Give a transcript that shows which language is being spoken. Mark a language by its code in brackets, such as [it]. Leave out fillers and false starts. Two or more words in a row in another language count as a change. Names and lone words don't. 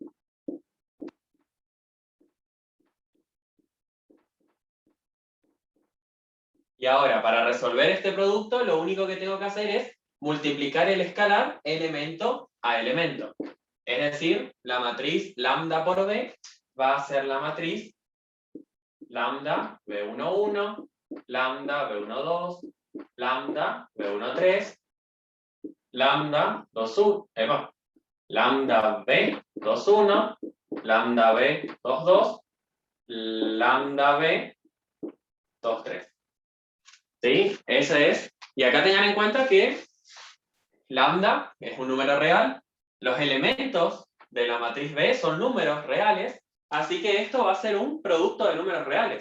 [es] Y ahora, para resolver este producto, lo único que tengo que hacer es multiplicar el escalar elemento a elemento. Es decir, la matriz lambda por B va a ser la matriz lambda B11, lambda B12, lambda B13, lambda 21, lambda B21, lambda B22, lambda B23. ¿Sí? Ese es. Y acá tengan en cuenta que lambda es un número real, los elementos de la matriz B son números reales, así que esto va a ser un producto de números reales.